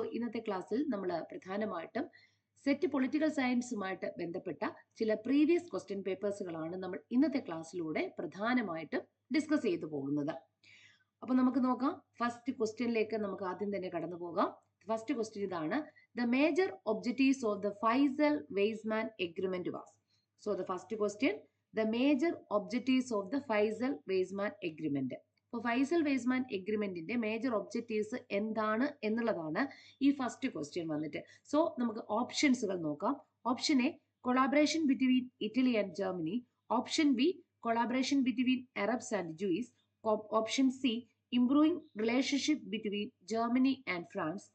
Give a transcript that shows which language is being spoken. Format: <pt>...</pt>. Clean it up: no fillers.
<ml>ഇന്നത്തെ ക്ലാസ്സിൽ നമ്മൾ പ്രധാനമായിട്ടും സെറ്റ് പൊളിറ്റിക്കൽ സയൻസുമായിട്ട് ബന്ധപ്പെട്ട ചില പ്രീവിയസ് ക്വസ്റ്റ്യൻ പേപ്പേഴ്സുകളാണ് നമ്മൾ ഇന്നത്തെ ക്ലാസ്സിലൂടെ പ്രധാനമായിട്ടും ഡിസ്കസ് ചെയ്തു പോകുന്നത്. അപ്പൊ നമുക്ക് നോക്കാം. ഫസ്റ്റ് ക്വസ്റ്റ്യനിലേക്ക് നമുക്ക് ആദ്യം തന്നെ കടന്നു പോകാം. ഫസ്റ്റ് ക്വസ്റ്റ്യൻ ഇതാണ്:</ml> <en>The major objectives of the Faisal Weizmann agreement was. The first question, the major objectives of the Faisal Weizmann agreement.</en> <ml>അപ്പോൾ ഫൈസൽ-വെയ്സ്മാൻ എഗ്രിമെന്റിന്റെ മേജർ ഒബ്ജക്റ്റീവ്സ് എന്താണ് എന്നുള്ളതാണ് ഈ ഫസ്റ്റ് ക്വസ്റ്റ്യൻ വന്നിട്ട്. നമുക്ക് ഓപ്ഷൻസുകൾ നോക്കാം.</ml> <en>Option A, collaboration between Italy and Germany. Option B, collaboration between Arabs and Jews. Option C, improving relationship between Germany and France.</en>